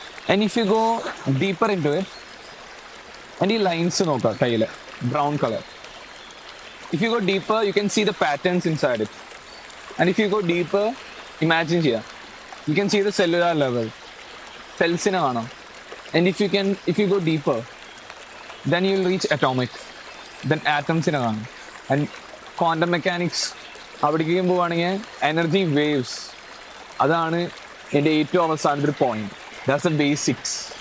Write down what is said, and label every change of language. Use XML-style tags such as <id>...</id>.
<en>and if you go deeper into it,</en> <ml>എൻ്റെ ഈ lines നോക്കാം കയ്യിൽ, brown colour.</ml> <en>If you go deeper you can see the patterns inside it. And if you go deeper,</en> <ml>imagine ചെയ്യാം,</ml> <en>you can see the cellular level,</en> <ml>സെൽസിനെ കാണാം.</ml> <en>and if you go deeper, then you will reach atomic, then</en> <ml>atomsine കാണും. And quantum mechanics അവിടേക്കും പോവുകയാണെങ്കിൽ energy waves, അതാണ് എൻ്റെ ഏറ്റവും അവസാനത്തെ ഒരു point.</ml> <en>That's the basics.</en>